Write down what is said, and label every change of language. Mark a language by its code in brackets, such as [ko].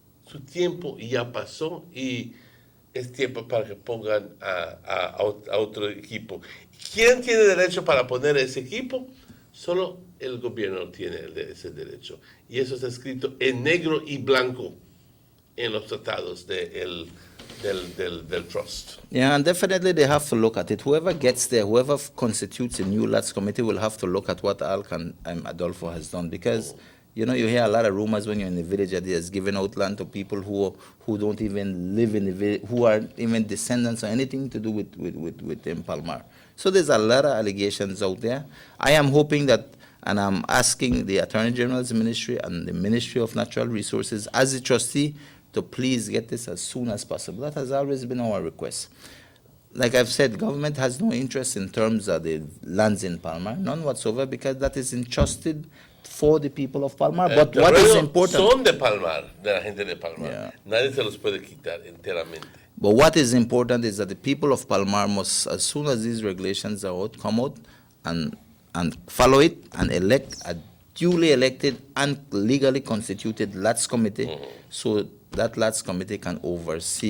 [es] Su tiempo ya pasó y es tiempo para que pongan a otro equipo. ¿Quién tiene derecho para poner ese equipo? Solo el gobierno tiene ese derecho. Y eso está escrito en negro y blanco en los tratados del trust. [en] Yeah, and definitely they have to look at it. Whoever gets there, whoever constitutes a new LATS committee will have to look at what Adolfo has done. Because, you know, you hear a lot of rumors when you're in the village that he has given out land to people who don't even live in the village, who aren't even descendants or anything to do with Palmar. So there's a lot of allegations out there. I am hoping that, and I'm asking the Attorney General's Ministry and the Ministry of Natural Resources as a trustee to please get this as soon as possible. That has always been our request. like I've said, government has no interest in terms of the lands in Palmar, none whatsoever, because that is entrusted for the people of Palmar. But what is important? [es] Son de Palmar, de la gente de Palmar. Yeah. Nadie se los puede quitar enteramente. [en] But what is important is that the people of Palmar must, as soon as these regulations are out, come out and follow it and elect a duly elected and legally constituted LATS committee, so that LATS committee can oversee.